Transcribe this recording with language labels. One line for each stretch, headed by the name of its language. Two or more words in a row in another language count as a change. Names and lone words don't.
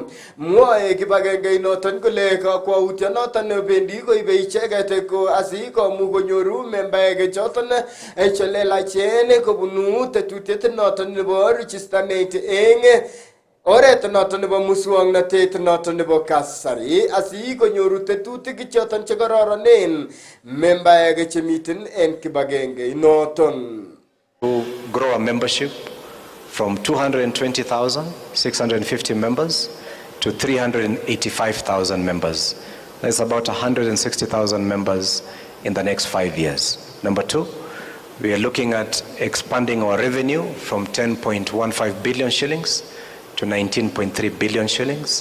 Kalenjin: Mwoe kibagengeit noton kole kakwautyo noton bendi koibe icheget ko asikomuch konyoru membaek choton chelelachen kobunu tetutiet noton nebo registernet eng oret noton nebo muswoknotet noton nebo kasari asikonyoru tetutik choton chekororonen membaek chemiten en kibagenge noton.
English: To grow a membership from 220,650 members to 385,000 members. That's about 160,000 members in the next 5 years. Number 2, We are looking at expanding our revenue from 10.15 billion shillings to 19.3 billion shillings.